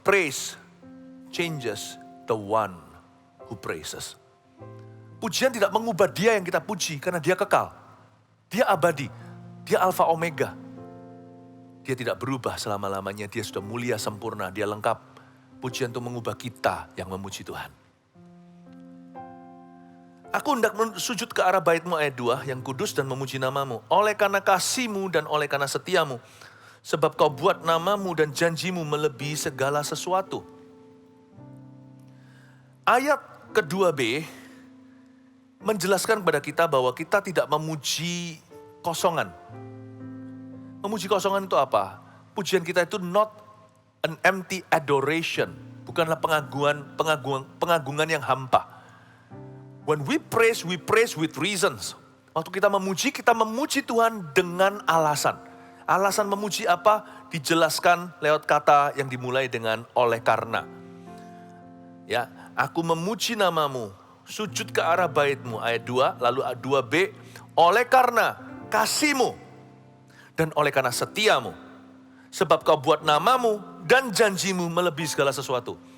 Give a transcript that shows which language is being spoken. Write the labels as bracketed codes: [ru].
[en] Praise changes the one who praises. [id] Pujian tidak mengubah dia yang kita puji, karena dia kekal. Dia abadi, dia alfa omega. Dia tidak berubah selama-lamanya, dia sudah mulia sempurna, dia lengkap. Pujian itu mengubah kita yang memuji Tuhan. Aku hendak sujud ke arah bait-Mu ayat 2, yang kudus dan memuji nama-Mu. Oleh karena kasih-Mu dan oleh karena setia-Mu. Sebab Kau buat nama-Mu dan janji-Mu melebihi segala sesuatu. Ayat kedua B menjelaskan kepada kita bahwa kita tidak memuji kosongan. Memuji kosongan itu apa? Pujian kita itu [en] not an empty adoration. [id] Bukanlah pengagungan yang hampa. [en] When we praise with reasons. [id] Waktu kita memuji Tuhan dengan alasan. Alasan memuji apa? Dijelaskan lewat kata yang dimulai dengan oleh karena. Ya, aku memuji nama-Mu, sujud ke arah bait-Mu, ayat 2, lalu 2b, oleh karena kasih-Mu, dan oleh karena setia-Mu, sebab Kau buat nama-Mu dan janji-Mu melebihi segala sesuatu.